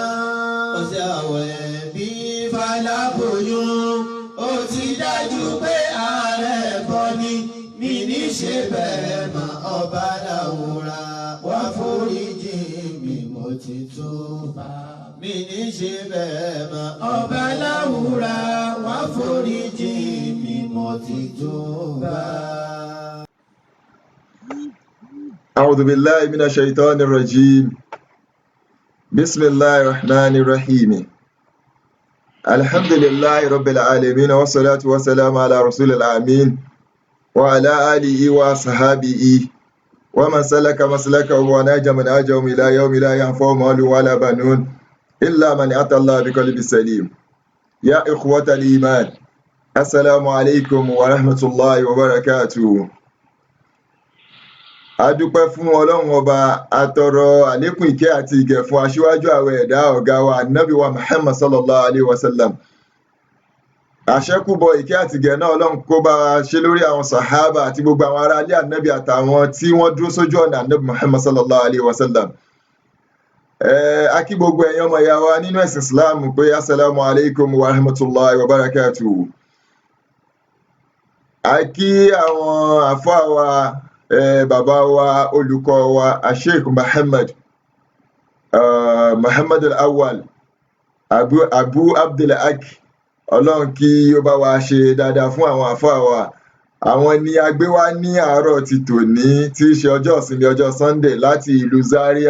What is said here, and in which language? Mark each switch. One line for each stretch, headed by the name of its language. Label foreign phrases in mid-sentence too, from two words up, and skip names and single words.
Yoruba: Ọ̀sẹ̀ àwẹ̀ bí Fálábòyún, ó ti dájú pé ààrẹ bọ́ ní, mi ní ṣe bẹ́ẹ̀ mọ́. Ọba Láwùrà wá foríjì mi, mo ti túbà. Mi ní ṣe bẹ́ẹ̀ mọ́. Ọba Láwùrà wá foríjì mi, mo ti túbà.
Arabic: أعوذ بالله من الشيطان الرجيم. بسم الله الرحمن الرحيم. الحمد لله رب العالمين، والصلاة والسلام على رسول الأمين وعلى آله وصحابه ومن سلك مسلكه ونهج منهجهم إلى يوم لا ينفع مال ولا بنون إلا من أتى الله بقلب سليم. يا إخوة الإيمان، السلام عليكم ورحمة الله وبركاته.
Yoruba: Adúpẹ́ fún Ọlọ́run Ọba, atọrọ àlékún ìkẹ́ àti ìgẹ̀ fún aṣíwájú àwọn ẹ̀dá ọ̀gá wa Ànábì wa Muhammad
Arabic: صلى الله عليه وسلم.
Yoruba: Àṣẹ́kùbọ̀ ìkẹ́ àti ìgẹ̀ náà Ọlọ́run kó bá ṣe lórí àwọn sàhábà àti gbogbo àwọn ará ilé Ànábì àtàwọn tí wọ́n dúró sójú ọ̀nà Ànábì Muhammad
Arabic: صلى الله عليه وسلم.
Yoruba: A kí gbogbo ẹ̀yin ọmọ ìyá wa nínú ẹ̀sìn Islam pé
Arabic: السلام عليكم ورحمة الله وبركاته.
Yoruba: A kí àwọn àfáà wa, bàbá wa, olùkọ́ wa, Sheikh Muhammad al-Awwal Abu Abdulhaq, Ọlọ́run kí ó bá wa ṣe dáadáa fún àwọn àfáà wa. Àwọn ni a gbé wá ní àárọ̀ ti tòní tí í ṣe ọjọ́ ìsinmi, ọjọ́ Sunday, láti ìlú Zaria.